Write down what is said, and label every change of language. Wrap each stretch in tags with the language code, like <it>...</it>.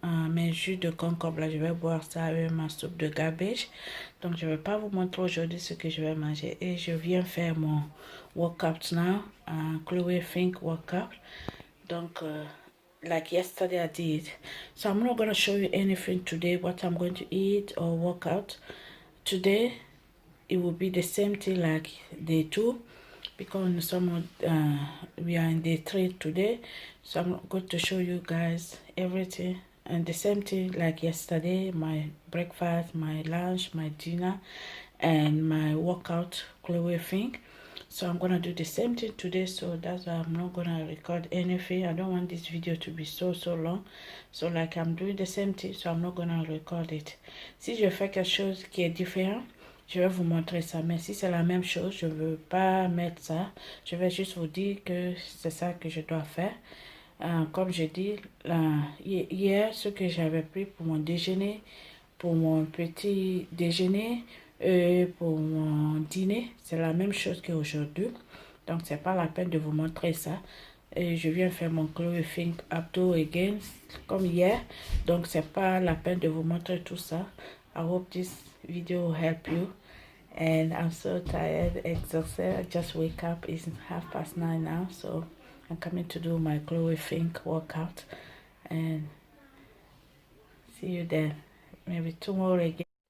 <fr>Mes jus de concombre là, je vais boire ça avec ma soupe de cabbage. Donc je vais pas vous montrer aujourd'hui ce que je vais manger. Et je viens faire mon workout now, Chloe Fink workout.</fr> <en>Donc like yesterday I did. So I'm not going to show you anything today what I'm going to eat or work out. Today it will be the same thing like day 2 because we are in day 3 today. So I'm going to show you guys everything. And the same thing like yesterday, my breakfast, my lunch, my dinner, and my workout, Chloe Fink. So I'm gonna do the same thing today, so that's why I'm not gonna record anything. I don't want this video to be so long. So like I'm doing the same thing, so I'm not gonna record it.</en> <fr>Si je fais quelque chose qui est différent, je vais vous montrer ça. Mais si c'est la même chose, je veux pas mettre ça. Je vais juste vous dire que c'est ça que je dois faire. Comme je dis, hier, ce que j'avais pris pour mon déjeuner, pour mon petit déjeuner, pour mon dîner, c'est la même chose qu'aujourd'hui. Donc, c'est pas la peine de vous montrer ça. Et je viens faire mon Chloe Fink Abdo again, comme hier. Donc, c'est pas la peine de vous montrer tout ça.</fr> <en>I hope this video will help you. And I'm so tired, exhausted. I just wake up. It's 9:30 now, so I'm coming to do my Chloe Fink workout. And see you then. Maybe tomorrow again.</en>